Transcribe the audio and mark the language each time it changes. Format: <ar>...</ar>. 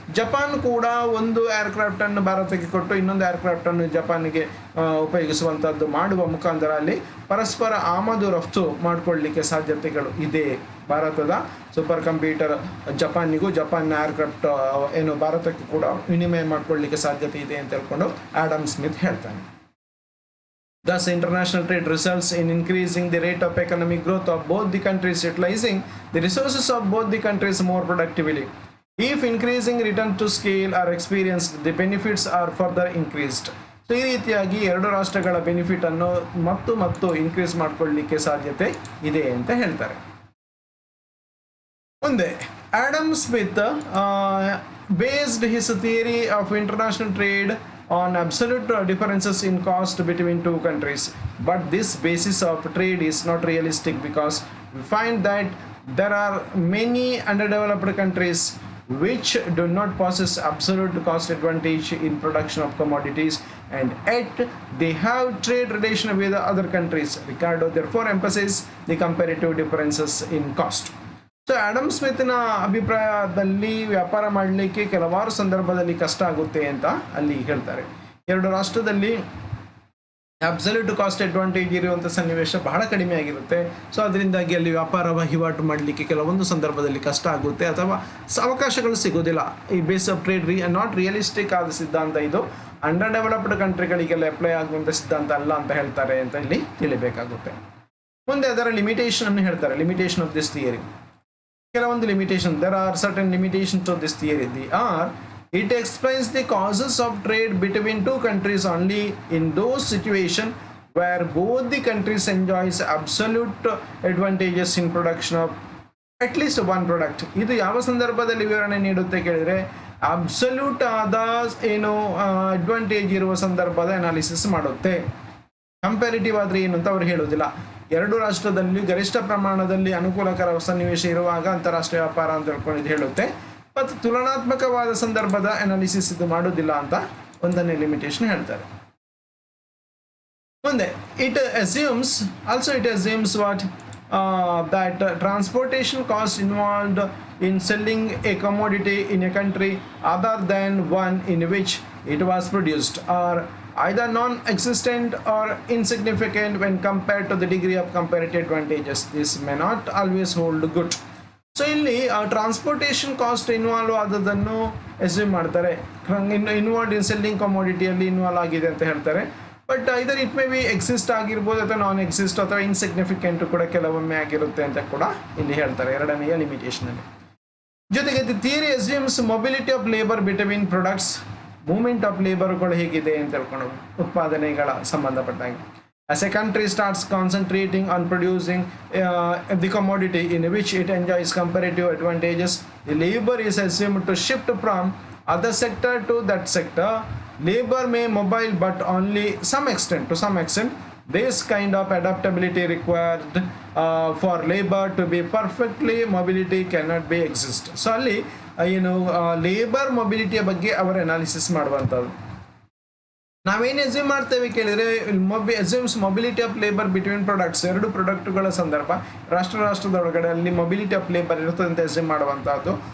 <kn>Japan ಕೂಡ ಒಂದು ಏರ್ಕ್ರಾಫ್ಟನ್ನು ಭಾರತಕ್ಕೆ ಕೊಟ್ಟು ಇನ್ನೊಂದು ಏರ್ಕ್ರಾಫ್ಟನ್ನು ಜಪಾನಿಗೆ ಉಪಯೋಗಿಸುವಂಥದ್ದು ಮಾಡುವ ಮುಖಾಂತರ ಅಲ್ಲಿ ಪರಸ್ಪರ ಆಮದು ರಫ್ತು ಮಾಡಿಕೊಳ್ಳಲಿಕ್ಕೆ ಸಾಧ್ಯತೆಗಳು ಇದೆ. ಭಾರತದ ಸೂಪರ್ ಕಂಪ್ಯೂಟರ್ ಜಪಾನಿಗೂ, ಜಪಾನ್ನ ಏರ್ಕ್ರಾಫ್ಟ್ ಏನು ಭಾರತಕ್ಕೆ ಕೂಡ ವಿನಿಮಯ ಮಾಡಿಕೊಳ್ಳಲಿಕ್ಕೆ ಸಾಧ್ಯತೆ ಇದೆ ಅಂತ ಹೇಳ್ಕೊಂಡು ಆಡಮ್ ಸ್ಮಿತ್ ಹೇಳ್ತಾನೆ.</kn> <en>Thus, international trade results in increasing the rate of economic growth of both the countries, utilizing the resources of both the countries more productively. If increasing return to scale are experienced, the benefits are further increased.</en> <kn>So ಈ ರೀತಿಯಾಗಿ ಎರಡು ರಾಷ್ಟ್ರಗಳ benefit ಅನ್ನು ಮತ್ತು increase ಮಾಡ್ಕೊಳ್ಳಿಕ್ಕೆ ಸಾಧ್ಯತೆ ಇದೆ ಅಂತ ಹೇಳ್ತಾರೆ. ಮುಂದೆ</kn> <en>Adam Smith based his theory of international trade on absolute differences in cost between two countries. But this basis of trade is not realistic because we find that there are many underdeveloped countries which do not possess absolute cost advantage in production of commodities, and yet they have trade relation with other countries. Ricardo therefore emphasizes the comparative differences in cost.</en> <kn>So Adam ಸ್ಮಿತ್ನ ಅಭಿಪ್ರಾಯದಲ್ಲಿ ವ್ಯಾಪಾರ ಮಾಡಲಿಕ್ಕೆ ಕೆಲವಾರು ಸಂದರ್ಭದಲ್ಲಿ ಕಷ್ಟ ಆಗುತ್ತೆ ಅಂತ ಅಲ್ಲಿ ಹೇಳ್ತಾರೆ. ಎರಡು ರಾಷ್ಟ್ರದಲ್ಲಿ ಅಬ್ಸಲ್ಯೂಟ್ ಕಾಸ್ಟ್ ಅಡ್ವಾಂಟೇಜ್ ಇರುವಂಥ ಸನ್ನಿವೇಶ ಬಹಳ ಕಡಿಮೆ ಆಗಿರುತ್ತೆ. ಸೊ ಅದರಿಂದಾಗಿ ಅಲ್ಲಿ ವ್ಯಾಪಾರ ವಹಿವಾಟು ಮಾಡಲಿಕ್ಕೆ ಕೆಲವೊಂದು ಸಂದರ್ಭದಲ್ಲಿ ಕಷ್ಟ ಆಗುತ್ತೆ ಅಥವಾ ಅವಕಾಶಗಳು ಸಿಗೋದಿಲ್ಲ. ಈ</kn> <en>base of trade not realistic</en> <kn>ಆದ ಸಿದ್ಧಾಂತ ಇದು. ಅಂಡರ್ ಡೆವಲಪ್ಡ್ ಕಂಟ್ರಿಗಳಿಗೆಲ್ಲ ಅಪ್ಲೈ ಆಗುವಂಥ ಸಿದ್ಧಾಂತ ಅಲ್ಲ ಅಂತ ಹೇಳ್ತಾರೆ ಅಂತ ಇಲ್ಲಿ ತಿಳಿಬೇಕಾಗುತ್ತೆ. ಮುಂದೆ ಅದರ ಲಿಮಿಟೇಷನ್ ಅನ್ನು ಹೇಳ್ತಾರೆ.</kn> <en>limitation of this theory,</en> <kn>ಕೆಲವೊಂದು limitation.</kn> <en>There are certain limitations of this theory. The are it explains the causes of trade between two countries only in those situations where both the countries enjoys absolute advantages in production of at least one product.</en> <kn>ಇದು ಯಾವ ಸಂದರ್ಭದಲ್ಲಿ ವಿವರಣೆ ನೀಡುತ್ತೆ ಕೇಳಿದ್ರೆ, absolute ಆದ ಏನು advantage ಇರುವ ಸಂದರ್ಭದ ಅನಾಲಿಸಿಸ್ ಮಾಡುತ್ತೆ. ಕಂಪ್ಯಾರಿಟಿವ್ ಆದರೆ ಏನು ಅಂತ ಅವ್ರು ಹೇಳೋದಿಲ್ಲ. ಎರಡು ರಾಷ್ಟ್ರದಲ್ಲಿ ಗರಿಷ್ಠ ಪ್ರಮಾಣದಲ್ಲಿ ಅನುಕೂಲಕರ ಸನ್ನಿವೇಶ ಇರುವಾಗ ಅಂತಾರಾಷ್ಟ್ರೀಯ ವ್ಯಾಪಾರ ಅಂತ ಹೇಳ್ಕೊಂಡು ಹೇಳುತ್ತೆ. ಮತ್ತು ತುಲನಾತ್ಮಕವಾದ ಸಂದರ್ಭದ ಅನಾಲಿಸಿಸ್ ಇದು ಮಾಡೋದಿಲ್ಲ ಅಂತ ಒಂದನೇ ಲಿಮಿಟೇಷನ್ ಹೇಳ್ತಾರೆ. ಮುಂದೆ</kn> <en>It assumes what that transportation cost involved in selling a commodity in a country other than one in which it was produced are either non-existent or insignificant when compared to the degree of comparative advantages. This may not always hold good.</en> <kn>So ಇಲ್ಲಿ transportation cost involve ಆದದನ್ನು assume ಮಾಡ್ತಾರೆ. Involve in selling ಕಮೋಡಿಟಿಯಲ್ಲಿ involve ಆಗಿದೆ ಅಂತ ಹೇಳ್ತಾರೆ.</kn> <en>but either it may be exist</en> <kn>ಆಗಿರ್ಬೋದು ಅಥವಾ ನಾನ್ exist ಅಥವಾ insignificant ಕೂಡ ಕೆಲವೊಮ್ಮೆ ಆಗಿರುತ್ತೆ ಅಂತ ಕೂಡ ಇಲ್ಲಿ ಹೇಳ್ತಾರೆ ಎರಡನೆಯ ಲಿಮಿಟೇಷನ್ ಅಲ್ಲಿ.</kn> <en>ಜೊತೆಗೆ the theory assumes mobility of labour between products, movement of ಲೇಬರ್ಗಳು</en> <kn>ಹೇಗಿದೆ ಅಂತ ಹೇಳ್ಕೊಂಡು ಉತ್ಪಾದನೆಗಳ ಸಂಬಂಧಪಟ್ಟಾಗ.</kn> <en>As a country starts concentrating on producing the commodity in which it enjoys comparative advantages, the labor is assumed to shift from other sector to that sector. Labor may mobile but only to some extent. This kind of adaptability required for labor to be perfectly mobility cannot be exist.</en> <kn>So ಅಲ್ಲಿ labour ಮೊಬಿಲಿಟಿಯ ಬಗ್ಗೆ ಅವರ analysis ಮಾಡುವಂಥದ್ದು. ನಾವೇನು assume ಮಾಡ್ತೇವೆ ಕೇಳಿದರೆ,</kn> <en>assumes mobility of labour between products,</en> <kn>ಎರಡು ಪ್ರಾಡಕ್ಟ್ಗಳ ಸಂದರ್ಭ ರಾಷ್ಟ್ರದೊಳಗಡೆ ಅಲ್ಲಿ ಮೊಬಿಲಿಟಿ ಆಫ್ ಲೇಬರ್ ಇರ್ತದೆ ಅಂತ ಎಸ್ಯೂಮ್ ಮಾಡುವಂಥದ್ದು.</kn>